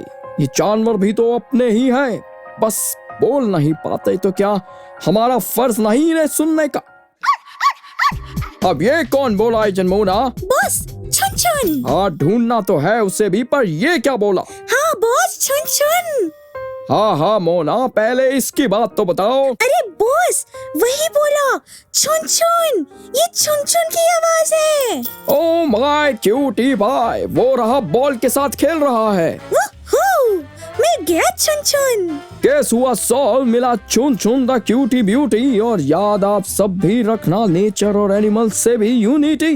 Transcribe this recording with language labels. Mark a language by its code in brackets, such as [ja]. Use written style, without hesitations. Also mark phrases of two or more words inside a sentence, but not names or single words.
[hi] ये जानवर भी तो अपने ही हैं, बस बोल नहीं पाते तो क्या हमारा फर्ज नहीं है सुनने का? अब ये कौन बोला एजेंट मोना? बॉस छुन छुन। हाँ ढूंढना तो है उसे भी, पर ये क्या बोला? हाँ बॉस छुन छुन। हाँ मोना पहले इसकी बात तो बताओ। अरे बॉस वही बोला, छुन छुन, ये छुन छुन की आवाज है। [en] oh my cutie [hi] भाई, वो रहा बॉल के साथ खेल रहा है। मिल गया छुन छुन। केस हुआ सॉल्व, मिला छुन छुन [en] the cutie beauty. [hi] और याद आप सब भी रखना, नेचर और एनिमल से भी यूनिटी।